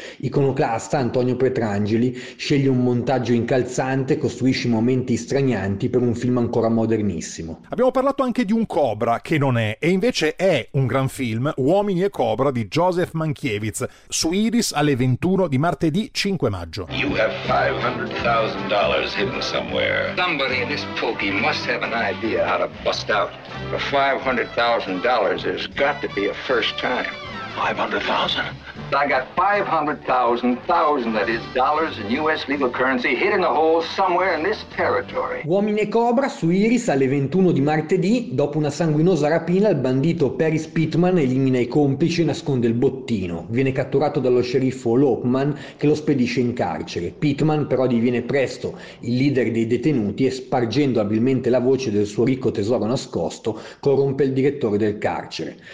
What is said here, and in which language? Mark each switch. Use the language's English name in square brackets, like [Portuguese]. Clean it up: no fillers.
[Italian] Iconoclasta Antonio Pietrangeli sceglie un montaggio incalzante, costruisce momenti stranianti per un film ancora modernissimo. Abbiamo parlato anche di Un Cobra, che non è, e invece è un gran film, Uomini e Cobra di Joseph Mankiewicz, su Iris alle 21 di martedì 5 maggio. [English] You have $500,000 hidden somewhere. Somebody in this pokey must have an idea how to bust out. For $500,000, there's got to be a first time. $500,000? I got $500,000, that is, dollars in US legal currency hidden in a hole somewhere in this territory. [Italian] Uomini e Cobra su Iris alle 21 di martedì. Dopo una sanguinosa rapina, il bandito Paris Pittman elimina i complici e nasconde il bottino. Viene catturato dallo sceriffo Lopman, che lo spedisce in carcere. Pittman però diviene presto il leader dei detenuti e, spargendo abilmente la voce del suo ricco tesoro nascosto, corrompe il direttore del carcere.